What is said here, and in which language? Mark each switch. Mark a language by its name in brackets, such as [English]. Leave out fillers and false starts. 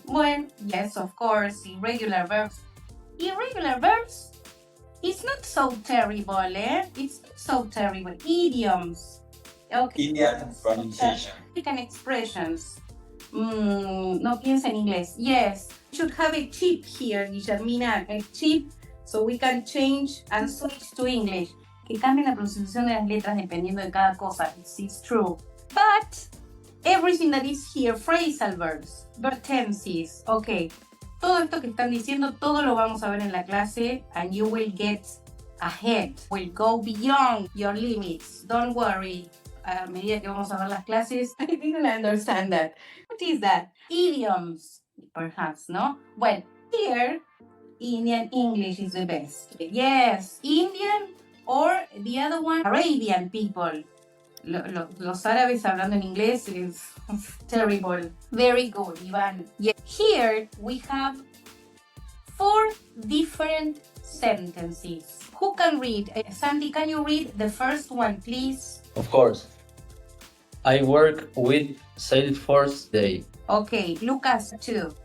[English] Well, yes, of course, irregular verbs. Irregular verbs, it's not so terrible, eh? It's not so terrible. Idioms. Okay. Indian pronunciation. American expressions. [Spanish] No piensa en inglés. [English] Yes, we should have a chip here, Guillermina, a chip, so we can change and switch to English. [Spanish] Que cambien la pronunciación de las letras dependiendo de cada cosa. [English] It's true. But everything that is here, phrasal verbs, verb tenses, okay. [Spanish] Todo esto que están diciendo, todo lo vamos a ver en la clase, [English] and you will get ahead, will go beyond your limits. Don't worry. [Spanish] A medida que vamos a ver las clases, [English] I didn't understand that. What is that? Idioms, perhaps, no? Well, here, Indian English is the best. Yes, Indian, or the other one, Arabian people. [Spanish] Los árabes hablando en inglés [English] is terrible. Very good, Ivan. Yeah. Here we have 4 different sentences. Who can read? Sandy, can you read the first one, please? Of course. I work with Salesforce Day. Okay, Lucas, too.